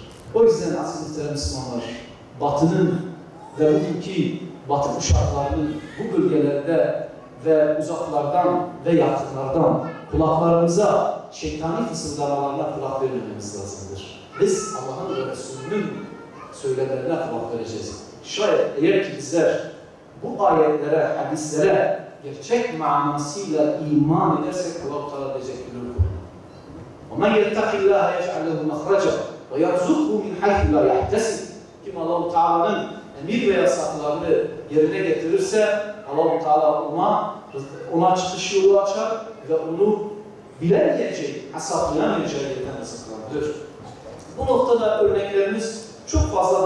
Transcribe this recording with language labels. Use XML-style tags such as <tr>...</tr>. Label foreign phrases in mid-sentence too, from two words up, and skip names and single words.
<tr>O yüzden aziz muhterem Müslümanlar, Batı'nın ve bugünkü Batı kuşaklarının bu bölgelerde ve uzaklardan ve yakınlardan kulaklarımıza şeytani fısıldamalarına kulak vermemiz lazımdır. Biz Allah'ın ve Resulünün söylemlerine kulak vereceğiz. Şayet eğer ki bizler bu ayetlere, hadislere gerçek manasıyla iman edersek Allah-u Teala diyecek ki</tr> <ar>وَمَنْ يَتَّقِ اللّٰهَ يَجْعَلْ لَهُ مَخْرَجًا وَيَرْزُقْهُ مِنْ حَيْثُ لَا يَحْتَسِبُ.</ar> <tr>Kim Allah-u Teala'nın emir ve yasaklarını yerine getirirse Allah-u Teala ona çıkış yolu açar ve onu bilemeyeceği, hesaplayamayacağı yerden rızıklandırır. Bu noktada örneklerimiz çok fazladır.</tr>